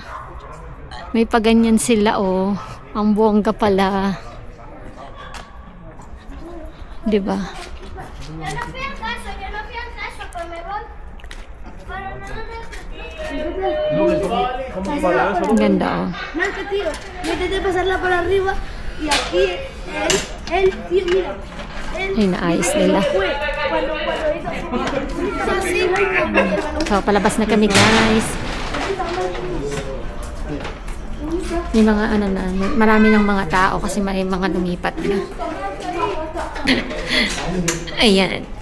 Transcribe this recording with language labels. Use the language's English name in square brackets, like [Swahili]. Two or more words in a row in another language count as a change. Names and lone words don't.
[Filipino] May paganyan sila Ang bongga pala. Diba? Ang ganda [Spanish] Métete pasarla por arriba y aquí él tío, mira. [Filipino] Ay, naayos nila. So, palabas na kami guys. May mga ano na, marami ng mga tao kasi may mga lumipat na. Ayan.